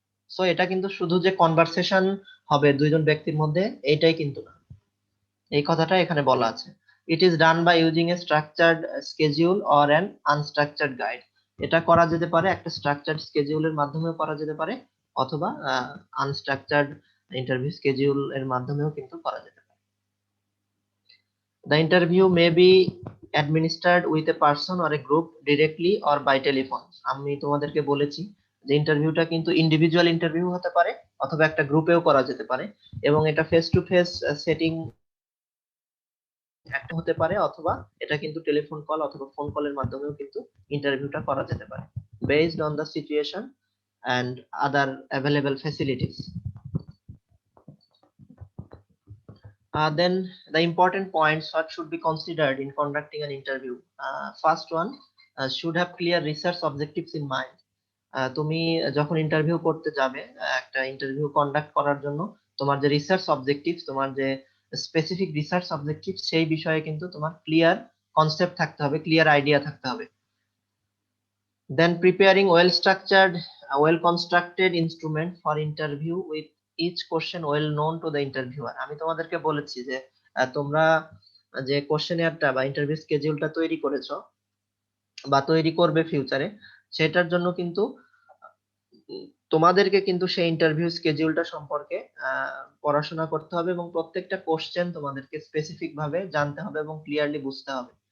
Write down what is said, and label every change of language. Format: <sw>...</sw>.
<bn>So এটা কিন্তু শুধু যে কনভারসেশন হবে দুইজন ব্যক্তির মধ্যে এইটাই কিন্তু না, এই কথাটা এখানে বলা আছে।</bn> <en>It is done by using a structured schedule or an unstructured guide.</en> <bn>এটা করা যেতে পারে একটা স্ট্রাকচার্ড স্কেডিউলের মাধ্যমেও করা যেতে পারে, অথবা আনস্ট্রাকচার্ড ইন্টারভিউ স্কেডিউল এর মাধ্যমেও কিন্তু করা যেতে পারে।</bn> <en>The interview may be administered with a person or a group directly or by telephone.</en> <bn>আমি তোমাদেরকে বলেছি যে ইন্টারভিউটা কিন্তু ইন্ডিভিজুয়াল ইন্টারভিউ হতে পারে অথবা একটা গ্রুপেও করা যেতে পারে, এবং এটা ফেস টু ফেস সেটিং একটা হতে পারে, অথবা এটা কিন্তু টেলিফোন কল অথবা ফোন কলের মাধ্যমেও কিন্তু ইন্টারভিউটা করা যেতে পারে,</bn> <en>Based on the situation and other available facilities. Then the important points what should be considered in conducting an interview. First one, should have clear research objectives in mind.</en> <bn>তুমি যখন ইন্টারভিউ করতে যাবে, একটা ইন্টারভিউ কন্ডাক্ট করার জন্য তোমার যে research objectives, তোমার যে স্পেসিফিক রিসার্চ অবজেক্টিভস, সেই বিষয়ে কিন্তু তোমার ক্লিয়ার কনসেপ্ট থাকতে হবে, ক্লিয়ার আইডিয়া থাকতে হবে।</bn> <en>Then preparing well structured, well constructed instrument for interview with each question well known to the interviewer.</en> <bn>আমি তোমাদেরকে বলেছি যে তোমরা যে কোশ্চেনিয়ারটা বা ইন্টারভিউ স্কেডিউলটা তৈরি করেছো বা তৈরি করবে ফিউচারে, সেটার জন্য কিন্তু তোমাদেরকে কিন্তু সেই ইন্টারভিউ স্কেডিউলটা সম্পর্কে পড়াশোনা করতে হবে, এবং প্রত্যেকটা কোশ্চেন তোমাদেরকে স্পেসিফিক ভাবে জানতে হবে এবং ক্লিয়ারলি বুঝতে হবে।</bn>